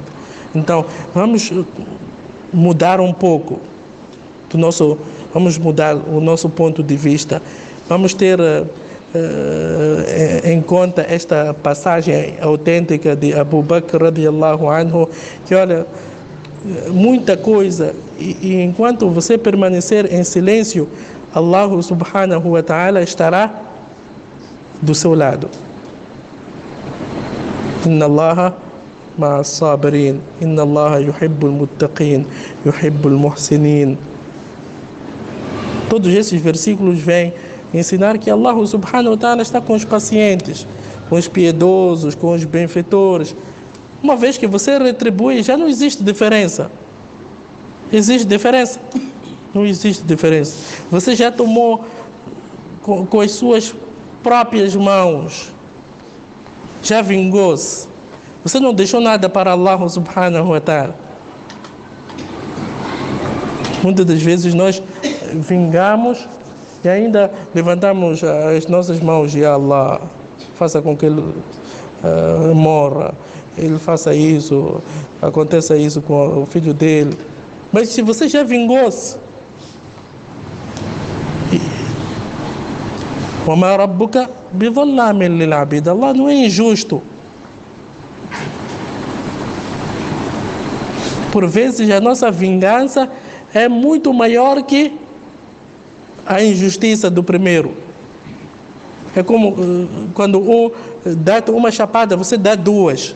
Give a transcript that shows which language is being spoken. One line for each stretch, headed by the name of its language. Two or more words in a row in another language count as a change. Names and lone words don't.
Portuguese: Então, vamos mudar um pouco vamos mudar o nosso ponto de vista. Vamos ter em conta esta passagem autêntica de Abu Bakr
Arabic: رضي الله عنه,
Portuguese: que olha, muita coisa, e enquanto você permanecer em silêncio,
Arabic: الله سبحانه وتعالى
Portuguese: estará do seu lado.
Arabic: إن الله مع الصابرين، إن الله يحب المتقين، يحب المحسنين.
Portuguese: Todos esses versículos vêm ensinar que
Arabic: الله سبحانه وتعالى
Portuguese: está com os pacientes, com os piedosos, com os benfeitores. Uma vez que você retribui, já não existe diferença. Existe diferença? Não existe diferença. Você já tomou com as suas próprias mãos, já vingou-se. Você não deixou nada para
Arabic: الله سبحانه وتعالى.
Portuguese: Muitas das vezes nós vingamos e ainda levantamos as nossas mãos e Allah, faça com que ele morra, ele faça isso, aconteça isso com o filho dele. Mas se você já vingou-se,
Arabic: وَمَا رَبُّكَ بِظَلَّامٍ لِلْعَبِيدِ,
Portuguese: Allah não é injusto. Por vezes a nossa vingança é muito maior que a injustiça do primeiro. É como quando um dá uma chapada, você dá duas.